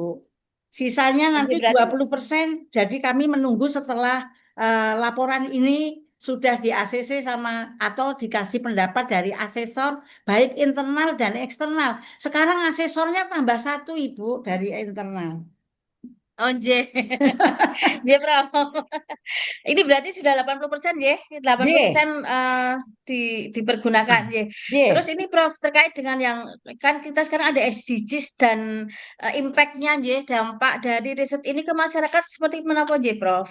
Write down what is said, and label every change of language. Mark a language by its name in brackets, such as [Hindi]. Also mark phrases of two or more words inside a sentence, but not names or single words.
[Indonesian] Sisanya ini nanti berarti 20%. Jadi kami menunggu setelah laporan ini sudah di ACC sama atau dikasih pendapat dari asesor baik internal dan eksternal. Sekarang asesornya tambah satu Ibu dari internal. oh, nggih. Nggih, Prof. Ini berarti sudah 80% ya, 80% J, dipergunakan ya. Terus J. ini Prof terkait dengan yang kan kita sekarang ada SDGs dan impact-nya ya, dampak dari riset ini ke masyarakat seperti apa ya, Prof?